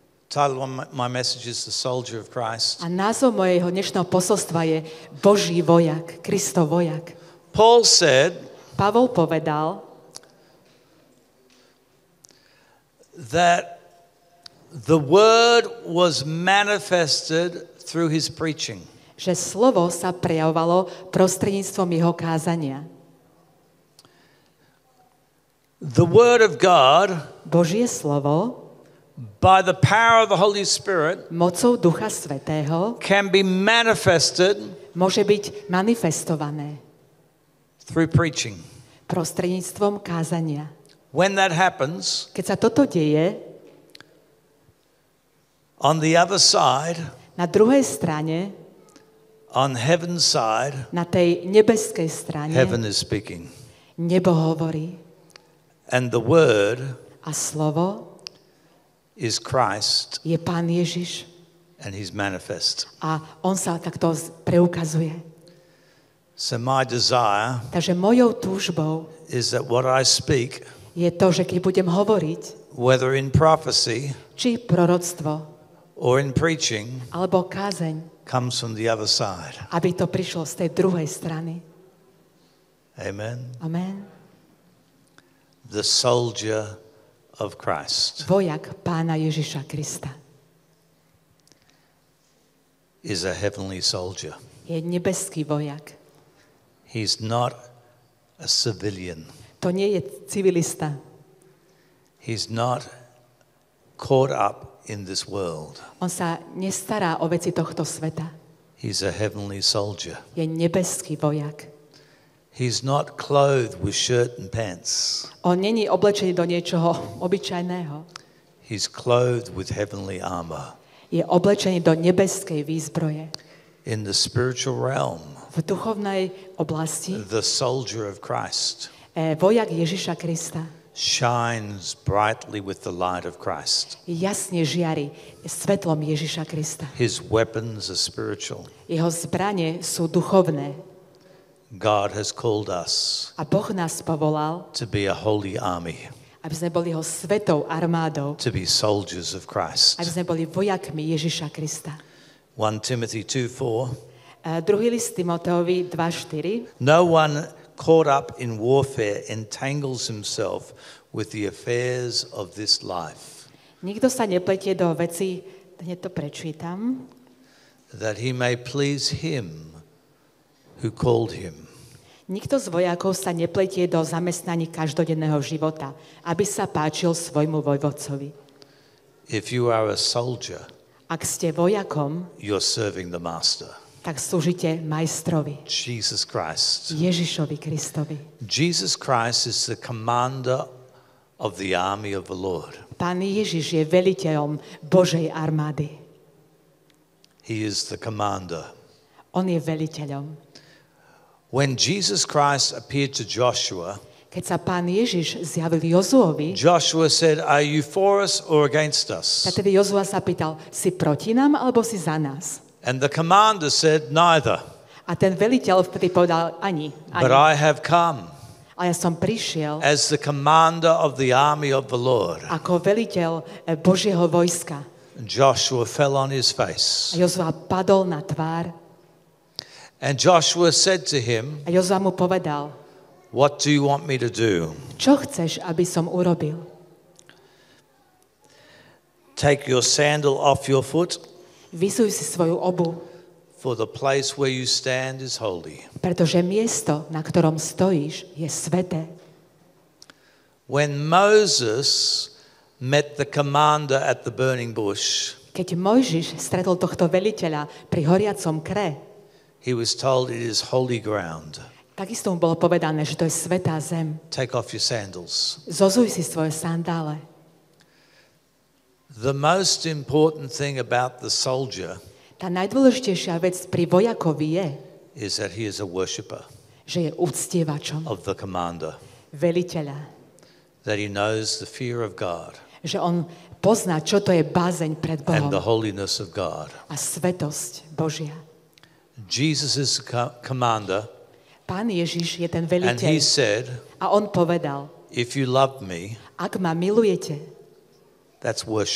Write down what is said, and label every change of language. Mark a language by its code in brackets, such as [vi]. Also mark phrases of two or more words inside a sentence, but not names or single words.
[en] Title of my message is The Soldier of Christ. [sk] A názov mojho dnešného posolstva je Boží vojak, Kristov vojak. [en] Paul said [sk] Pavol povedal, [en] that the word was manifested through his preaching. [sk] že slovo sa prejavovalo prostredníctvom jeho kázania. [en] The word of God, [sk] Božie slovo [en] by the power of the Holy Spirit, [sk] mocou Ducha Svätého [en] can be manifested [sk] môže byť manifestované [en] through preaching. [sk] prostredníctvom kázania. [en] When that happens, [sk] Keď sa toto deje, [en] on the other side, [sk] na druhej strane, [en] on heaven's side, [sk] na tej nebeskej strane, [en] heaven is speaking. [sk] nebo hovorí [en] And the word [sk] a slovo [en] is Christ, [sk] je Pán Ježiš [en] and he's manifest. [sk] a on sa takto preukazuje. [en] So my desire [sk] Takže mojou túžbou [en] is that what I speak, [sk] je to, že keď budem hovoriť, [en] whether in prophecy [sk] či proroctvo, [en] or in preaching, [sk] alebo kázeň, [en] comes from the other side. [sk] aby to prišlo z tej druhej strany. [en] Amen. [sk] Amen. [en] The soldier of Christ [sk] Vojak Pána Ježiša Krista [en] is a heavenly soldier. [sk] je nebeský vojak. [en] He's not a civilian. [sk] To nie je civilista. [en] He's not caught up in this world. [sk] On sa nestará o veci tohto sveta. [en] He's a heavenly soldier. [sk] Je nebeský vojak. [en] He's not clothed with shirt and pants. [sk] On není oblečený do niečoho obyčajného. [en] He's clothed with heavenly armor. [sk] Je oblečený do nebeskej výzbroje. [en] In the spiritual realm, [sk] V duchovnej oblasti [en] the soldier of Christ [sk] vojak Ježiša Krista [en] shines brightly with the light of Christ. [sk] jasne žiari svetlom Ježiša Krista. [en] His weapons are spiritual. [sk] Jeho zbrane sú duchovné. [en] God has called us [sk] A Boh nás povolal, [en] to be a holy army, [sk] aby sme boli jeho svetou armádou, [en] to be soldiers of [sk] aby [en] Christ. [sk] sme boli vojakmi Ježiša Krista. [en] 1 Timothy 2:4. [sk] Druhý list Timoteovi 2:4. [en] No one caught up in warfare entangles himself with the affairs of this life, [sk] Nikto sa nepletie do veci, hneď to prečítam, [en] that he may please him who called him. [sk] nikto z vojakov sa nepletie do zamestnaní každodenného života, aby sa páčil svojmu vojvodcovi. [en] If you are a soldier, [sk] Ak ste vojakom, [en] you're serving the master, [sk] tak slúžite majstrovi, [en] Jesus Christ. [sk] Ježišovi Kristovi. [en] Jesus Christ is the commander of the army of the Lord. [sk] Pán Ježiš je veliteľom Božej armády. [en] He is the commander. [sk] On je veliteľom. [en] When Jesus Christ appeared to Joshua, [sk] Keď sa Pán Ježiš zjavil Jozuovi, [en] Joshua said, "Are you for us or against us?" [sk] tak tedy Jozua sa pýtal, si proti nám alebo si za nás? [en] And the commander said, "Neither, [sk] A ten veliteľ vtedy povedal ani. [en] but I have come [sk] Ale ja som prišiel [en] as the commander of the army of the Lord." [sk] ako veliteľ Božieho vojska. [en] And Joshua fell on his face. [sk] A Jozua padol na tvár [en] And Joshua said to him, [sk] a Jozua mu povedal, [en] "What do you want me to do? [sk] čo chceš, aby som urobil? [en] Take your sandal off your foot, [sk] Vysuj si svoju obu, [en] for the place where you stand is holy." [sk] pretože miesto, na ktorom stojíš, je sväté. [en] When Moses met the commander at the burning bush, [sk] Keď Mojžiš stretol tohto veliteľa pri horiacom kre, [en] he was told it is holy ground. [sk] takisto mu bolo povedané, že to je svätá zem. [en] Take off your sandals. [sk] Zozuj si svoje sandále. [en] The most important thing about the soldier [sk] Tá najdôležitejšia vec pri vojakovi je, [en] is that he is a worshipper [sk] že je uctievačom [en] of the commander, [sk] veliteľa. [en] that he knows the fear of God [sk] Že on pozná, čo to je bázeň pred [en] and [sk] Bohom [en] the holiness of God. [sk] a svetosť Božia. [en] Jesus is the commander, [sk] Pán Ježiš je ten [en] and he [sk] veliteľ [en] said, [sk] a on povedal, [en] "If you love me," [sk] ak ma milujete,